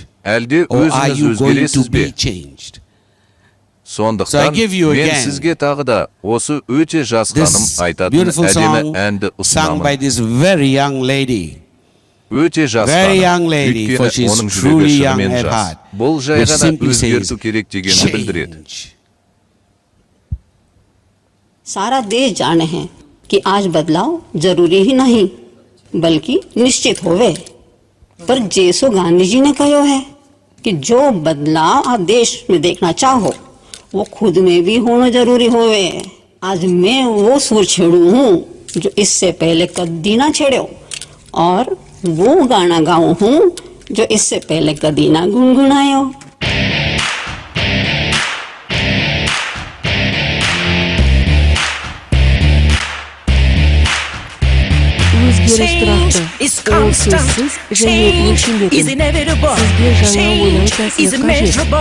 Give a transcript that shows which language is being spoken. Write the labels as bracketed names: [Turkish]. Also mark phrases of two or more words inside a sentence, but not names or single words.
[Kazakh] Әлде өзіңіз өзгересіз бе? Сондықтан мен сізге тағы да осы өте жас ханым айтатын әдемі әнді ұсынамын. Өте жас ханым, өйткені оның жүрегі шынымен жас. Бұл жай ғана өзгерту керек дегенді білдіреді. [Braj] सारा देश जाने हैं कि आज बदलाव जरूरी ही नहीं बल्कि निश्चित होवे पर जैसो गांधी जी ने कहो है कि जो बदलाव आप देश में देखना चाहो वो खुद में भी होना जरूरी होवे। आज मैं वो सुर छेड़ू हूँ जो इससे पहले कभी ना छेड़ो और वो गाना गाऊं हूँ जो इससे पहले कभी ना गुनगुनायो। [English] Change is constant. Change is inevitable. Change is immeasurable.